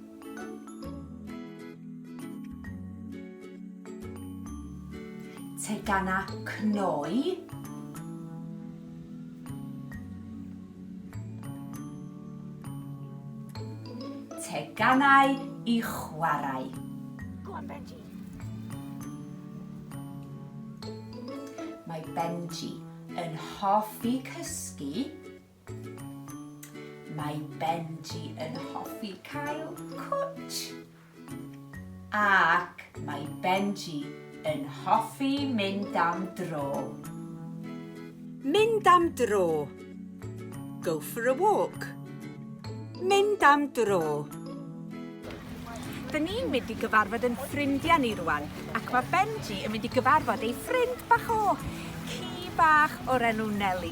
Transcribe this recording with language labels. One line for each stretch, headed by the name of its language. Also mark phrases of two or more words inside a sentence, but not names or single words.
Welsh: Tegana cnoi. Teganau i chwarae.
English: Go on, Benji.
Welsh: Mae Benji yn hoffi cysgu. Mae Benji yn hoffi cael cwtsh. Ac mae Benji yn hoffi mynd am dro. Mynd am dro.
English: Go for a walk.
Welsh: Mynd am dro. Dyn ni'n mynd i gyfarfod yn ffrindiau ni rwan, ac mae Benji yn mynd i gyfarfod ei ffrind bach o, ci bach o'r enw Nelly.